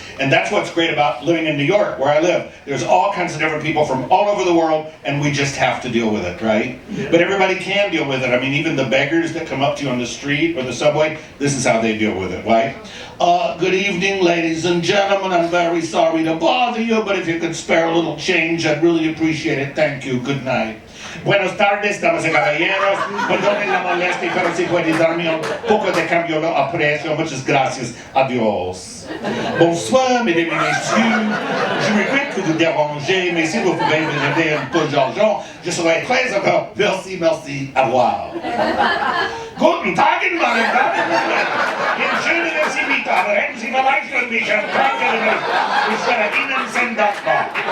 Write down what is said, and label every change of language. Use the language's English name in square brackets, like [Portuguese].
[English] And that's what's great about living in New York, where I live. There's all kinds of different people from all over the world, and we just have to deal with it, right? Yeah. But everybody can deal with it. I mean, even the beggars that come up to you on the street or the subway, this is how they deal with it, right? Good evening, ladies and gentlemen. I'm very sorry to bother you, but if you could spare a little change, I'd really appreciate it. Thank you. Good night. [Spanish] Buenos tardes, damas y caballeros. Perdonen la molestia, pero si puede darme un poco de cambio lo aprecio. Muchas gracias. Adios. [French] Bonsoir, mesdames et messieurs. Je regrette que vous dérangez, mais si vous pouvez me donner un peu d'argent, je serai très heureux. Merci, merci. Au revoir. [German] Guten Tag, meine Damen und Herren. Entschuldigen Sie bitte, aber hätten Sie vielleicht für mich ein paar Minuten. Ich wäre Ihnen sehr dankbar.